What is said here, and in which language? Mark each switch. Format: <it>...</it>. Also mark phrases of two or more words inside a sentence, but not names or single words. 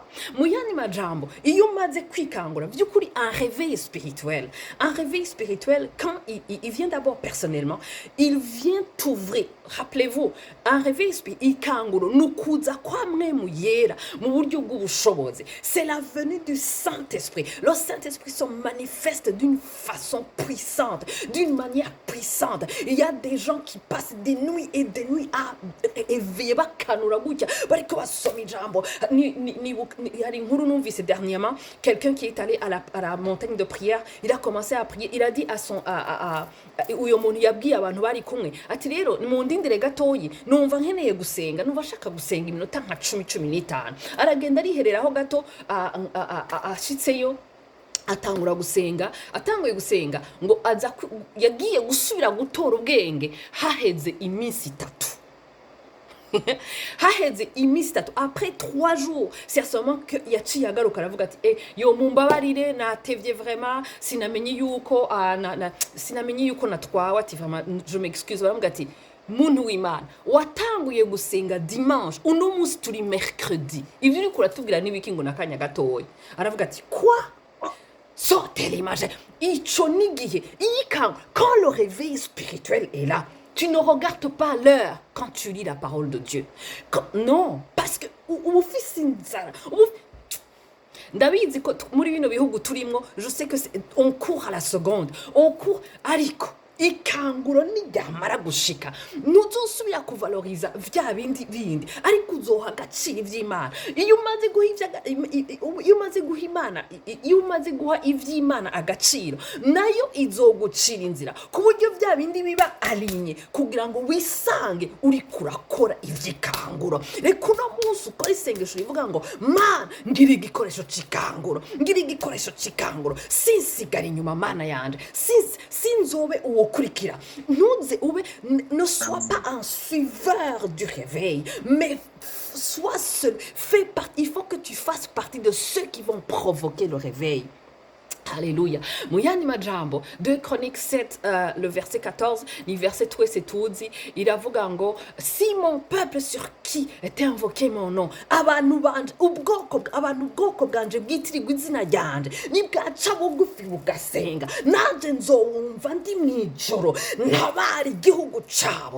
<rn>Muyani majambo, iyo maze kwikangura by'ukuri</rn> <fr>un réveil spirituel. Un réveil spirituel, quand il vient d'abord personnellement, il vient t'ouvrir. Rappelez-vous, un réveil spirituel,</fr> <rn>ikanguro nukuza kwa mwemu yera mu buryo bw'ubushobozi.</rn> <fr>C'est la venue du Saint-Esprit. Le Saint-Esprit se manifeste d'une façon puissante, d'une manière puissante. Il y a des gens qui passent des nuits et des nuits à</fr> <rn>bakanura gutya bariko basoma ijambo. Hari inkuru numvise</rn> <fr>dernièrement, quelqu'un qui est allé à la montagne de prière, il a commencé à prier, il a dit à</fr> <rn>uyo muntu yabwiye abantu bari kumwe ati rero mundindire gatoyi numva nkeneye gusenga, numva shaka gusenga iminota nka 10-15. Aragenda arihereraho gato ashitseyo atangura gusenga, atanguye gusenga ngo aza yagiye gusubira gutora ubwenge haheze iminsi 3. Haheze iminsi 3.</rn> <fr>Après 3 jours, c'est seulement que</fr> <rn>yaciye agaruka aravuga ati yo mumbabarire natevye vraiment, sinamenye yuko natwawe ati</rn> <fr>vraiment je m'excuse.</fr> <rn>Baravuga ati muntu w'Imana watanguye gusenga dimanche, uno munsi turi mercredi, ivyo uri kuratubwira n'ibiki ngo nakanya gatoya. Aravuga ati</rn> <fr>quoi? Sortez l'image.</fr> <rn>Ico nigihe iyikanga,</rn> <fr>quand le réveil spirituel est là, tu ne regardes pas l'heure quand tu lis la parole de Dieu. Non, parce que</fr> <rn>ndabizi ko muri bino bihugu turimo,</rn> <fr>je sais que on court à la seconde, on court</fr> <rn>ariko ikanguro n'iryamara gushika ntuzosubira kuvaloriza vya bindi ariko uzoha agaciro ivy'Imana. Iyo umaze guha ivy'Imana agaciro, nayo izogucira inzira ku buryo vya bindi biba alinye kugira ngo wisange uri kurakora ivy'ikanguro. Reka uno munsi ukora isengesho rivuga ngo Mana ngira igikoresho c'ikanguro, sinsigara inyuma Mana yanje, sinzobe uwo kurikira.</rn> <fr>Ne sois pas un suiveur du réveil, mais sois seul. Il faut que tu fasses partie de ceux qui vont provoquer le réveil. Alléluia.</fr> <rn>Muyani majambo</rn> <fr>2 Chroniques 7 le verset 14 ni verset 12</fr> <rn>iravuga ngo</rn> <fr>si mon peuple sur qui est invoqué mon nom,</fr> <rn>abantu ubwoko bwanje bwitirirwa izina ryanje nibwaca bugufi bugasenga, nanje nzowumva ndi mwijoro ntabari igihugu cabo.</rn>